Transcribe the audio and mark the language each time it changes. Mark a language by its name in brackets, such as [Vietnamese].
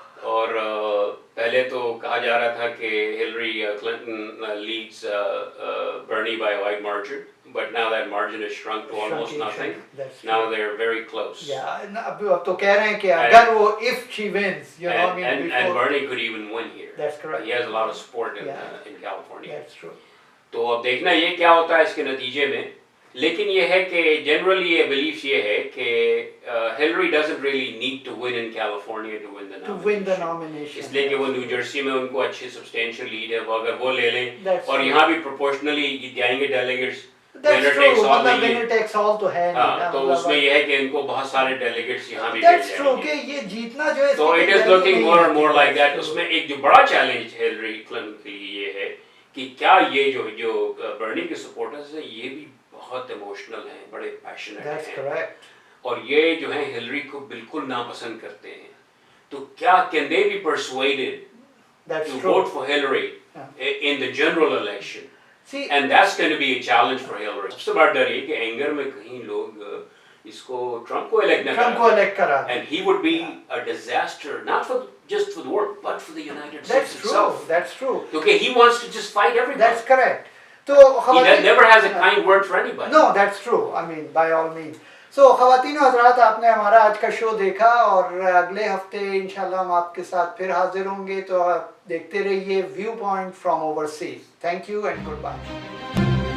[Hindi] और पहले तो कहा जा रहा था कि [English] Hillary Clinton leads Bernie by a wide margin, but now that margin is shrunk to almost nothing। Now they're very close। [Hindi] अब तो कह रहे हैं कि अगर वो [English] if she wins, you know, and Bernie could even win here। That's correct। He has a lot of support in California। That's true। [Hindi] तो अब देखना ये क्या होता है इसके नतीजे में, लेकिन ये है कि जनरली ये बिलीफ ये है कि Hillary [English] doesn't really need to win in California to win the nomination, [Hindi] इसलिए कि वो न्यू जर्सी में उनको अच्छी सब्सटेंशियल लीड है, वो अगर वो ले लें और यहाँ भी प्रोपोर्शनली जाएंगे डेलीगेट्स, [English] winner takes all [Hindi] तो है नहीं, तो उसमें ये है कि इनको बहुत सारे डेलीगेट्स यहाँ भी [English] That's true [Hindi] कि ये जीतना जो है, तो [English] It is looking more and more like that. [Hindi] उसमें एक जो बड़ा चैलेंज हिलरी क्लिंटन के लिए ये है कि क्या ये जो बर्नी के सपोर्टर्स हैं ये भी बहुत इमोशनल हैं, बड़े पैशनेट हैं, और ये जो है हिलरी को बिल्कुल नापसंद करते हैं, तो क्या [English] can they be persuaded to vote for Hillary [Hindi] in the general election, and that's going to be a challenge for Hillary. सबसे बड़ा डर ये कि एंगर में कहीं लोग इसको ट्रम्प को इलेक्ट करा, [English] And he would be a disaster not for just for the world but for the United States itself। That's true। Okay, he wants to just fight everybody। That's correct। तो he never has a kind word for anybody। No, that's true। I mean by all means। [Hindi] So ख़वातीन और हज़रात, आपने हमारा आज का show देखा, और अगले हफ्ते इंशाल्लाह हम आपके साथ फिर हाजिर होंगे, तो आप देखते रहिए view point from overseas. [English] Thank you and good bye.